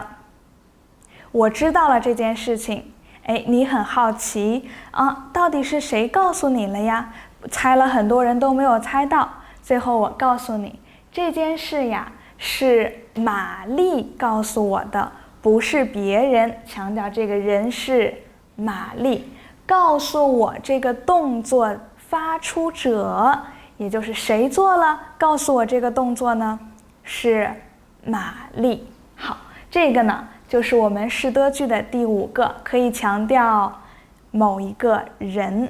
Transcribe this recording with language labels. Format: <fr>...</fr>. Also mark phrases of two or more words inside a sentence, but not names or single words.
<zh>我知道了這件事情，你很好奇啊，到底是誰告訴你了呀？猜了很多人都沒有猜到，最後我告訴你，這件事呀是瑪麗告訴我的，不是別人。強調這個人是瑪麗，告訴我這個動作發出者，也就是誰做了告訴我這個動作呢？是瑪麗。好，這個呢就是我們是得句的第5個，可以強調某一個人。</zh>